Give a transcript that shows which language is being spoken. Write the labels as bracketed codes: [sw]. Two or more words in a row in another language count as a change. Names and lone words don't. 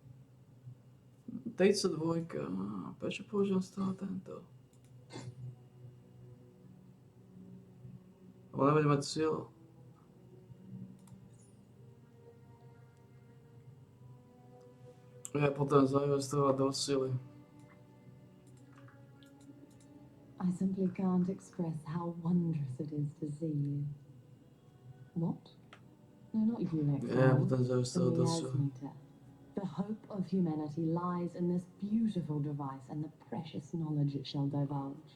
[sk] 32, prečo použijem stále tento? Lebo nebude mať silu. Ja potom zainvestovať do sily. [en] I simply can't express how wondrous it is to see you. What? No, not you, Exile. Yeah, but then The there's the other miasmeter. The hope of humanity lies in this beautiful device and the precious knowledge it shall divulge.